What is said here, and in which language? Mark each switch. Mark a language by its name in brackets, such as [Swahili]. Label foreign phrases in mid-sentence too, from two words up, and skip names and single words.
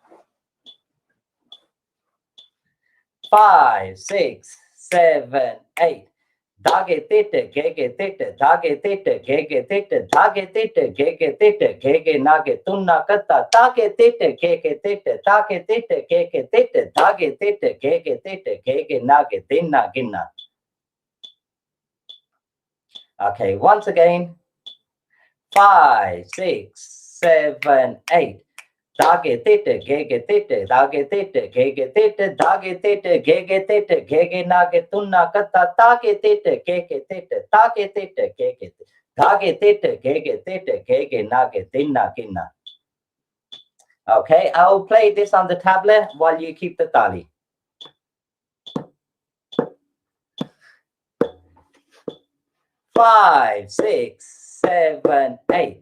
[English] 5, 6, 7, 8. Dage tete gege tete dage tete gege tete dage tete gege tete gege nage tunna kata dage tete gege tete dage tete gege tete dage tete gege tete gege nage dinna ginna. Okay, once again. 5, 6, 7, 8. Dage tete gege tete dage tete gege tete dage tete gege tete gege nage tunna kata dage tete gege tete dage tete gege dage tete gege tete gege nage dinna ginna. Okay, I'll play this on the tablet while you keep the tali. Five, 6, 7, 8.